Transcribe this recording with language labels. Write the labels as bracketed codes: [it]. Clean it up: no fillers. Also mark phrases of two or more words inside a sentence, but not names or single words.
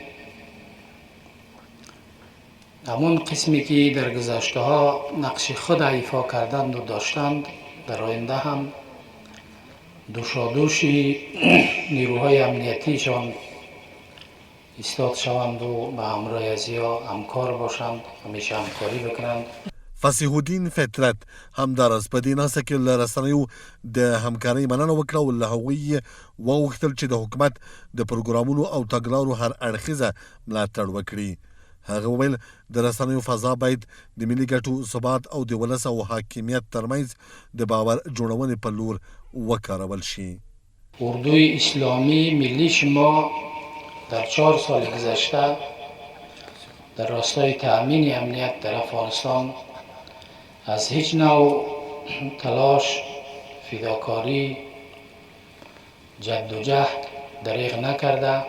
[fa] همون قسمی که در گذشته ها نقش خود ایفا کردند و داشتند در آینده هم دوشادوش نیروهای امنیتیشان ایستاد شوند و به همراه ازیا همکار باشند، همیشه همکاری بکنند. [ps] فصیح الدین فطرت همداراز په دې ناسته کې له رسنیو د همکارۍ مننه وکړه او له هغوی وغوښتل چې د حکومت د پروګرامونو او تګلارو هر اړخیزه ملاتړ وکړي. هغه وویل د رسنیو فضا باید د ملي ګټو ثبات او د ولس او حاکمیت ترمنځ د باور جوړونې په لور وکارول شي. [fa] اردوی اسلامی ملی شما در 4 سال گذشته در راستای تأمین امنیت در افغانستان از هیچ نوع تلاش، فداکاری، جد و جهد دریغ نکرده.